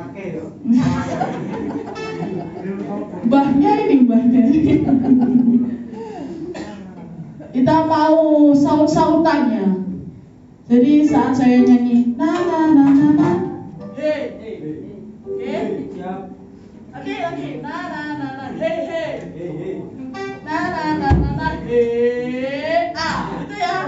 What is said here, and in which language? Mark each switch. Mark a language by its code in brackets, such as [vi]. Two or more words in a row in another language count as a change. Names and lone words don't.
[id] Mbahnya ini. Kita mau saut-sautannya. Jadi saat saya nyanyi na na na na na, Oke, na na na na, na na na na na, itu ya.